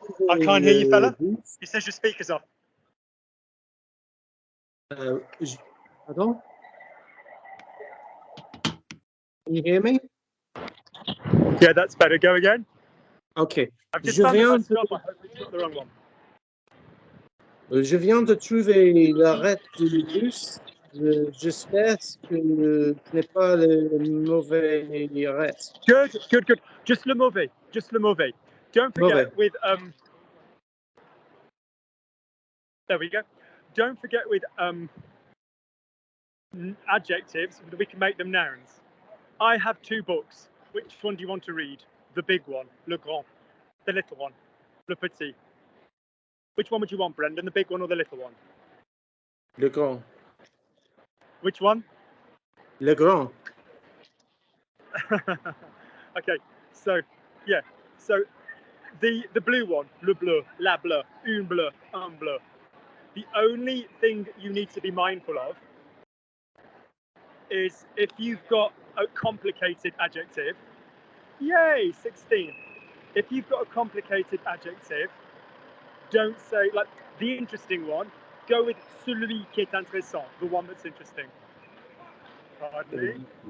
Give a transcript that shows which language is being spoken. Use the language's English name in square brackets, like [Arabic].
[English] I can't hear you, fella. He says your speaker's off. Pardon? Can you hear me? Yeah, that's better. Go again. Okay. I've just found the bus stop. I hope it's not the wrong one. [French] Je viens de trouver l'arrêt du bus. J'espère que ce n'est pas le mauvais arrêt. [English] Good, good, good. Just [French] le mauvais. Just le mauvais. [English] Don't forget with there we go. Don't forget with adjectives, we can make them nouns. I have two books. Which one do you want to read? The big one, [French] le grand. [English] The little one, [French] le petit. [English] Which one would you want, Brendan? The big one or the little one? [French] Le grand. [English] Which one? [French] Le grand. [English] Okay, so yeah, so the blue one, [French] le bleu, la bleu, une bleu, un bleu. [English] The only thing you need to be mindful of is if you've got a complicated adjective, yay, 16. If you've got a complicated adjective, don't say, like, the interesting one, go with [French] celui qui est intéressant, [English] the one that's interesting. Pardon me.